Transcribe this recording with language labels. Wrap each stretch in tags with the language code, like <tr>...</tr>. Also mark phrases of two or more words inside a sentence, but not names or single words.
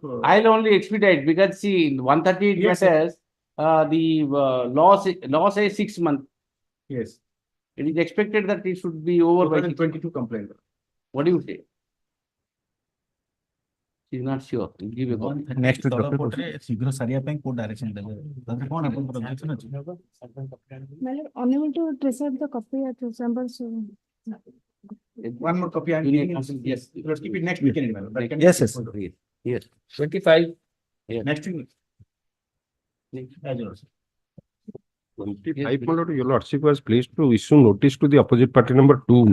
<en>I'll only expedite because see, in 138 Yes, matters, the law says 6 months. Yes. It is expected that it should be over by 22 complaint. What do you say? She's not sure. You give a copy. Next week,</en> <or>ଶୀଘ୍ର ସାରିବା ପାଇଁ କୋଉ ଡାଇରେକ୍ସନ ଦେବେ ତାପରେ କଣ ଆପଣଙ୍କର ଅବଜେକ୍ସନ ଅଛି</or> <en>My lord, unable to trace out the copy at the chamber, so. One more copy I'm giving. Yes, let's keep it next weekend. Yes, yes. Yes. 25. Yes. Next week. As yours. 25, my lord, your lordship was pleased to issue notice to the opposite party number 2.</en>